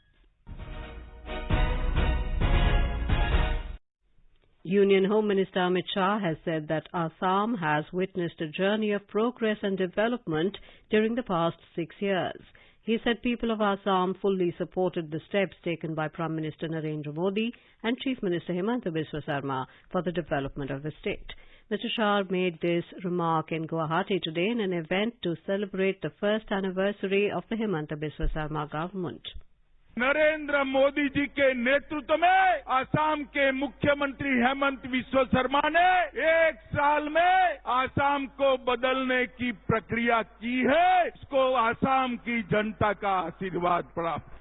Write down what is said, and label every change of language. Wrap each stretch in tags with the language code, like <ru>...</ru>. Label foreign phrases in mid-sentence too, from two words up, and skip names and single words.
<en>Union Home Minister Amit Shah has said that Assam has witnessed a journey of progress and development during the past 6 years. He said people of Assam fully supported the steps taken by Prime Minister Narendra Modi and Chief Minister Himanta Biswa Sarma for the development of the state. Mr. Shah made this remark in Guwahati today in an event to celebrate the first anniversary of the Himanta Biswa Sarma government.</en> <hi>नरेंद्र मोदी जी के नेतृत्व में आसाम के मुख्यमंत्री हेमंत बिस्वा शर्मा ने 1 साल में आसाम को बदलने की प्रक्रिया की है। इसको आसाम की जनता का आशीर्वाद प्राप्त।</hi>